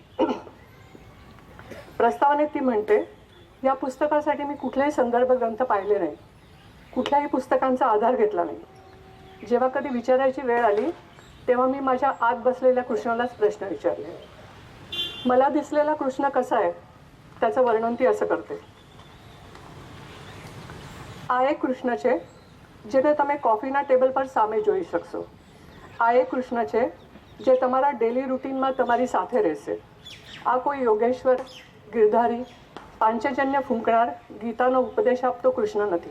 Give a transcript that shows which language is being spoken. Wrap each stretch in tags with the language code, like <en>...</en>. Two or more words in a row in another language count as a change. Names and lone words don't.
<mr>प्रस्तावनेत ती म्हणते, या पुस्तकासाठी मी कुठलेही संदर्भ ग्रंथ पाहिले नाही, कुठल्याही पुस्तकांचा आधार घेतला नाही. जेव्हा कधी विचारायची वेळ आली तेव्हा मी माझ्या आत बसलेल्या कृष्णालाच प्रश्न विचारले. मला दिसलेला कृष्ण कसा आहे त्याचं वर्णन ती असं करते.</mr> <gu>આ એ કૃષ્ણ છે જેને તમે કોફીના ટેબલ પર સામે જોઈ શકશો. આ એ કૃષ્ણ છે જે તમારા</gu> <en>daily routine</en> <gu>તમારી સાથે રહેશે. આ કોઈ યોગેશ્વર, ગિરધારી, પાંચજન્ય ફૂંકનાર, ગીતાનો ઉપદેશ આપતો કૃષ્ણ નથી.</gu>